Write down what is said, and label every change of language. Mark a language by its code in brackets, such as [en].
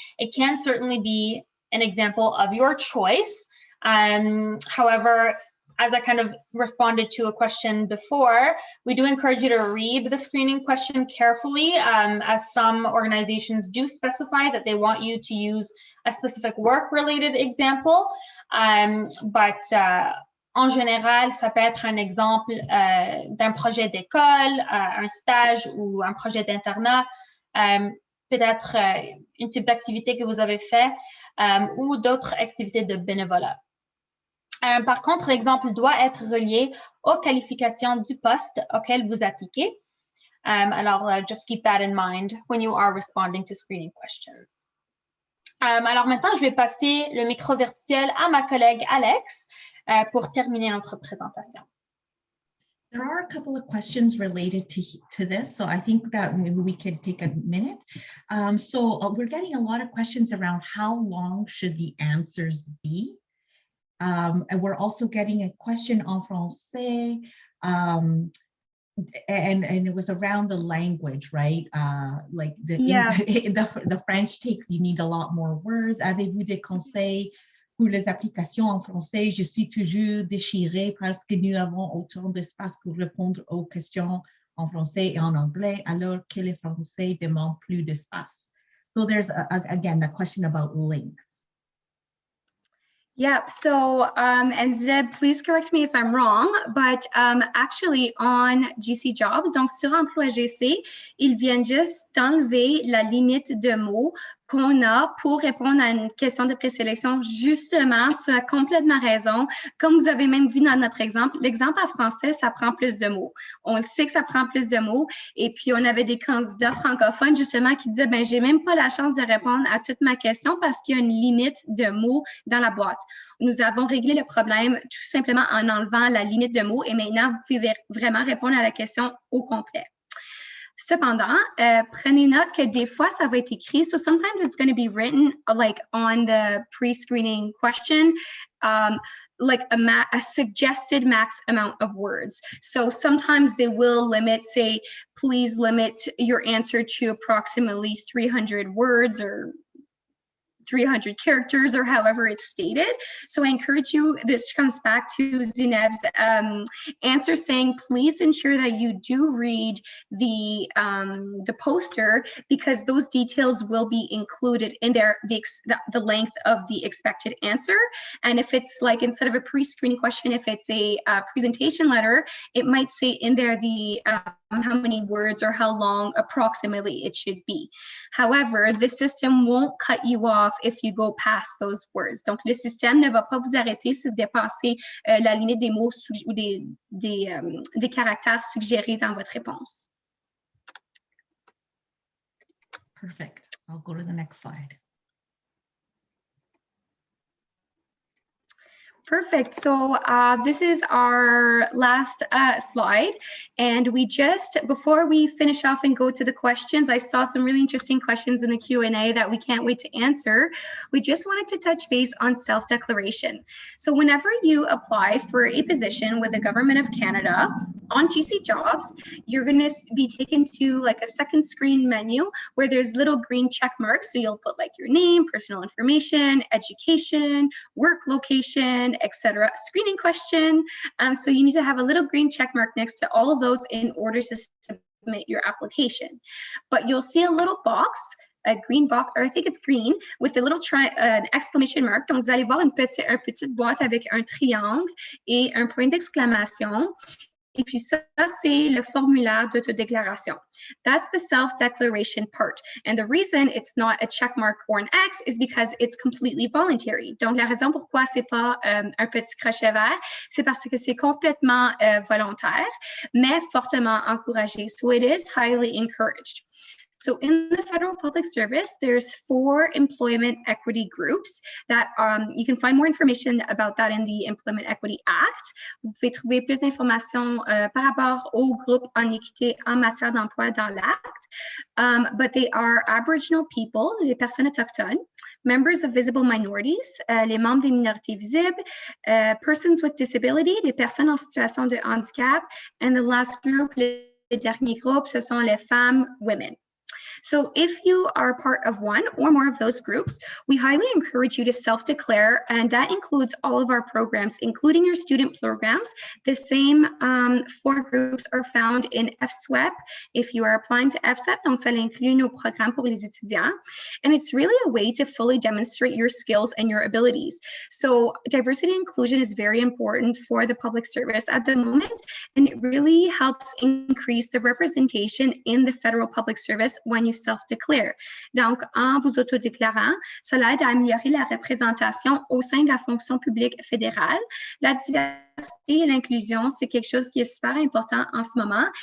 [en] It can certainly be an example of your choice. However, as I kind of responded to a question before, we do encourage you to read the screening question carefully, as some organizations do specify that they want you to use a specific work-related example. [fr] But en général, ça peut être un exemple d'un projet d'école, un stage ou un projet d'internat, peut-être un type d'activité que vous avez fait ou d'autres activités de bénévolat. Par contre, l'exemple doit être relié aux qualifications du poste auquel vous appliquez. [en] Alors, just keep that in mind when you are responding to screening questions. [fr] Alors maintenant, je vais passer le micro virtuel à ma collègue Alex pour terminer notre présentation. [en] There are a couple of questions related to this, so I think that maybe we could take a minute. We're getting a lot of questions around how long should the answers be? And we're also getting a question [fr] en français, [en] and it was around the language, right? Like the French takes, you need a lot more words. [fr] Avez-vous des conseils pour les applications en français? Je suis toujours déchirée parce que nous avons autant d'espace pour répondre aux questions en français et en anglais, alors que les français demandent plus d'espace. [en] So there's, again, the question about length. Yeah, so, and Zeb, please correct me if I'm wrong, but actually on GC Jobs, [fr] donc sur Emploi GC, ils viennent juste d'enlever la limite de mots qu'on a pour répondre à une question de présélection. Justement, tu as complètement raison. Comme vous avez même vu dans notre exemple, l'exemple en français, ça prend plus de mots. On le sait que ça prend plus de mots. Et puis, on avait des candidats francophones, justement, qui disaient, ben, j'ai même pas la chance de répondre à toute ma question parce qu'il y a une limite de mots dans la boîte. Nous avons réglé le problème tout simplement en enlevant la limite de mots et maintenant, vous pouvez vraiment répondre à la question au complet. Cependant, prenez note que des fois, ça va être écrit. [en] So sometimes it's going to be written like on the pre-screening question, like a suggested max amount of words. So sometimes they will limit, say, please limit your answer to approximately 300 words or 300 characters or however it's stated. So I encourage you, this comes back to Zineb's answer saying, please ensure that you do read the poster because those details will be included in there, the length of the expected answer. And if it's like, instead of a pre-screening question, if it's a presentation letter, it might say in there the how many words or how long approximately it should be. However, the system won't cut you off if you go past those words. [fr] Donc, le système ne va pas vous arrêter si vous dépassez la limite des mots ou des caractères suggérés dans votre réponse. [en] Perfect. I'll go to the next slide. Perfect. So this is our last slide. And we just, before we finish off and go to the questions, I saw some really interesting questions in the Q&A that we can't wait to answer. We just wanted to touch base on self-declaration. So whenever you apply for a position with the Government of Canada on GC Jobs, you're going to be taken to like a second screen menu where there's little green check marks. So you'll put like your name, personal information, education, work location, etc. Screening question. So you need to have a little green check mark next to all of those in order to submit your application. But you'll see a little box, a green box, or I think it's green, with a little exclamation mark. [fr] Donc, vous allez voir une petite boîte avec un triangle et un point d'exclamation. Et puis ça, c'est le formulaire d'autodéclaration. [en] That's the self-declaration part. And the reason it's not a check mark or an X is because it's completely voluntary. [fr] Donc, la raison pourquoi c'est pas un petit crochet vert, c'est parce que c'est complètement volontaire, mais fortement encouragé. [en] So it is highly encouraged. So in the federal public service, there's 4 employment equity groups that you can find more information about that in the Employment Equity Act. [fr] Vous pouvez trouver plus d'informations par rapport aux groupes en équité en matière d'emploi dans l'acte. [en] But they are Aboriginal people, [fr] les personnes autochtones, [en] members of visible minorities, [fr] les membres des minorités visibles, [en] persons with disability, [fr] les personnes en situation de handicap, [en] and the last group, [fr] les derniers groupes, ce sont les femmes, [en] women. So if you are part of one or more of those groups, we highly encourage you to self-declare, and that includes all of our programs, including your student programs. The same 4 groups are found in FSWEP if you are applying to FSEP, [fr] donc ça inclut nos programmes pour les étudiants. [en] And it's really a way to fully demonstrate your skills and your abilities. So diversity and inclusion is very important for the public service at the moment, and it really helps increase the representation in the federal public service when you self-declare. [fr] Donc, en vous autodéclarant, cela aide à améliorer la représentation au sein de la fonction publique fédérale. La diversité et l'inclusion, c'est quelque chose qui est super important en ce moment.